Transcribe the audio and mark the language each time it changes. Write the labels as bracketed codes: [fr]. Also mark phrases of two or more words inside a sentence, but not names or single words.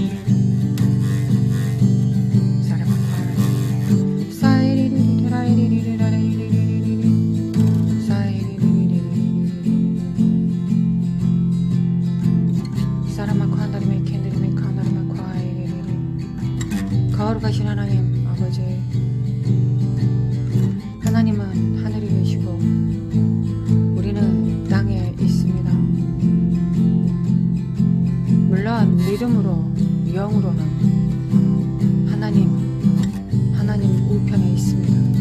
[ko] Sarama kwairi Sairi Sarama kwandari me kendari me kandari me kwairi 거룩하신 하나님 아버지 하나님은 하늘에 계시고 우리는 땅에 있습니다. 물론 믿음으로 영으로는 하나님 우편에 있습니다.